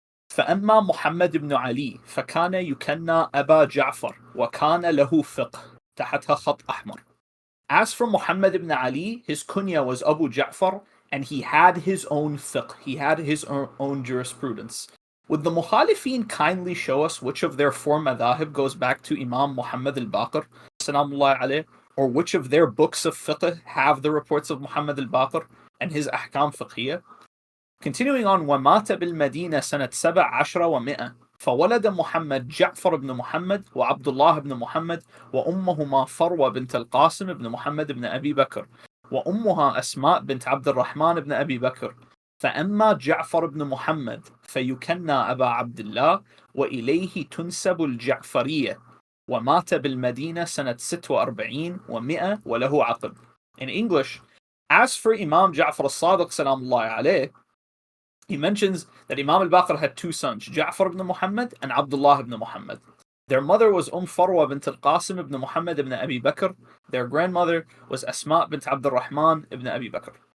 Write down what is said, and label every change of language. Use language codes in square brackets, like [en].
[ar] فأما محمد بن علي فكان يكنى أبا جعفر وكان له فقه تحتها خط أحمر. [en] As for Muhammad ibn Ali, his kunya was Abu Ja'far, and he had his own fiqh, he had his own jurisprudence. Would the Mukhalifin kindly show us which of their four madhahib goes back to Imam Muhammad al-Baqir, salamullahi alayh, or which of their books of fiqh have the reports of Muhammad al-Baqir and his ahkam fiqhiyah? Continuing on, [ar] وَمَاتَ بِالْمَدِينَةِ سَنَةَ 17 و100 فولد محمد جعفر بن محمد وعبد الله بن محمد وأمهما فروة بنت القاسم بن محمد بن أبي بكر وأمها أسماء بنت عبد الرحمن بن أبي بكر فأما جعفر بن محمد فيكنى أبا عبد الله وإليه تنسب الجعفرية ومات بالمدينة سنة 46 و100 وله عقب. [en] In English, as for Imam Ja'far as-Sadiq salamullahi alayh, he mentions that Imam al-Baqir had two sons, Ja'far ibn Muhammad and Abdullah ibn Muhammad. Their mother was Farwa bint al-Qasim ibn Muhammad ibn Abi Bakr. Their grandmother was Asma bint Abd al-Rahman ibn Abi Bakr.